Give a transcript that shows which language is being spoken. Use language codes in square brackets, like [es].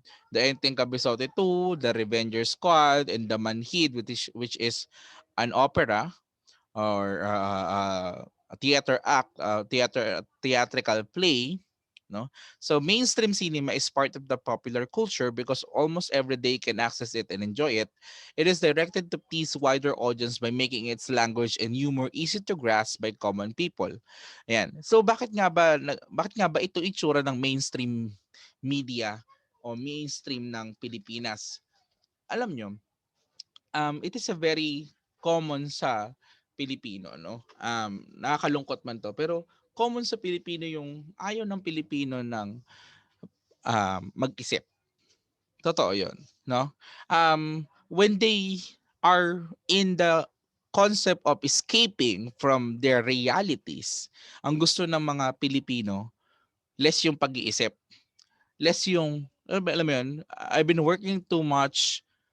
[en] The Enteng Kabisote 2, The Revenger Squad, and The Manhid, which is an opera or a theater act, theatrical play, no? So mainstream cinema is part of the popular culture because almost every day can access it and enjoy it. It is directed to please wider audience by making its language and humor easy to grasp by common people. [tl] Ayan. So bakit nga ba ito itsura ng mainstream media o mainstream ng Pilipinas? Alam nyo, [en] it is a very common sa Pilipino, no? [tl] Nakakalungkot man to, pero common sa Pilipino yung ayaw ng Pilipino ng mag-isip. Totoo 'yon, no? [en] When they are in the concept of escaping from their realities, [tl] ang gusto ng mga Pilipino, less yung pag-iisip, less yung alam mo 'yun, [en] I've been working too much.